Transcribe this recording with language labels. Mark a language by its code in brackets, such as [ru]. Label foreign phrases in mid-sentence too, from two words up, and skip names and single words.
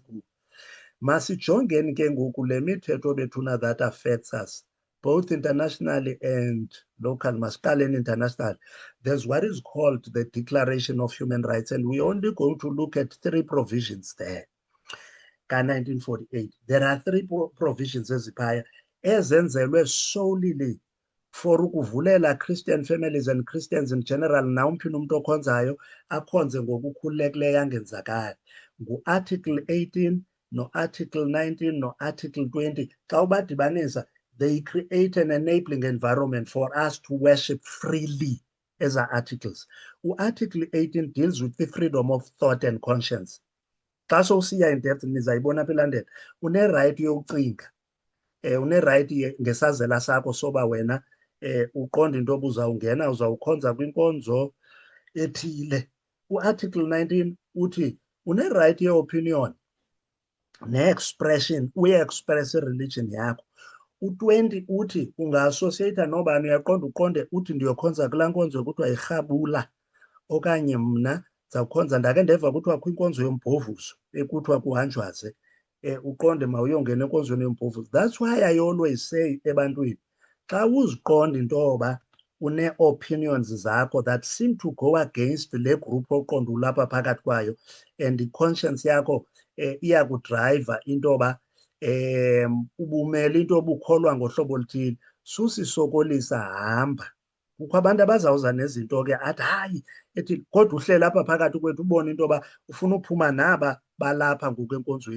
[xh] Masijongeni ke ngoku le mithetho bethuna [en] that affects us both internationally and local. Masiqaleni international. There's what is called the Declaration of Human Rights, and we're only going to look at 3 provisions there. Ka-1948 there are 3 provisions [xh] eziphaya ezenzelwe [en] solely for ukuvulela Christian families and Christians in general, [xh] nawumphi umuntu okhonzayo akhonze ngokukhululekileyo angenzakali. Ngu-Article 18 no-Article 19 no-Article 20. Xa ubadibanisa, [en] they create an enabling environment for us to worship freely as our articles. Article 18 deals with the freedom of thought and conscience. [xh] Xa sowusiya [en] in depth [xh] nizayibona apha elandela. Une-right yokucinga, une-right ngesazela sakho soba wena uqonda into yoba uzawungena uzawukhonza kwinkonzo ethile. Article 19 uthi une-right ye-opinion ne-expression, uye-express religion yakho. U-20 uthi unga-associate nobani, uyaqonda uqonde uthi ndiyokhonza kulaa nkonzo kuthiwa yirhabula, okanye mna zawukhonza ndake ndeva kuthiwa kwinkonzo yombhovuzo ekuthiwa kuhanjwaze, uqonde mawuyongena enkonzweni yombhovuzo. [en] That's why I always say [xh] ebantwini, xa uziqonda into yoba une-opinions zakho [en] that seem to go against [xh] le group oqonda ulapha phakathi kwayo, [en] and i-conscience [xh] yakho iyakudrayiva into yoba ubumele into obukholwa ngohlobo oluthile, susisokolisa hamba. Kukho abantu abazawuza nezinto ke athi hayi ethi kodwa uhlele apha phakathi kwethu ubone into yoba ufuna uphuma naba balapha ngoku enkonzweni.